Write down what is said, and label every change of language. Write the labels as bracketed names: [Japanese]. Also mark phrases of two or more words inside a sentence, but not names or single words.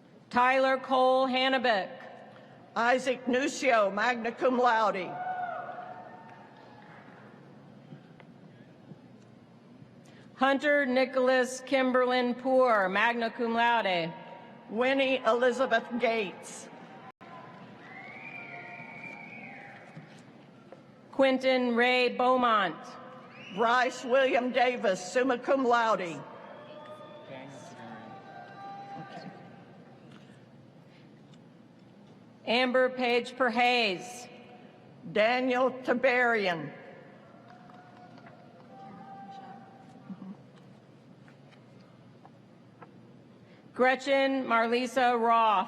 [English] Tyler Cole Hannebeck. Isaac Nucio, [Latin] magna cum laude. [English] Hunter Nicholas Kimberlin Poor, [Latin] magna cum laude. [English] Winnie Elizabeth Gates. Quentin Ray Beaumont. Bryce William Davis, [Latin] summa cum laude. [English] Amber Page Perhays. Daniel Tiberian. Gretchen Marlisa Roth.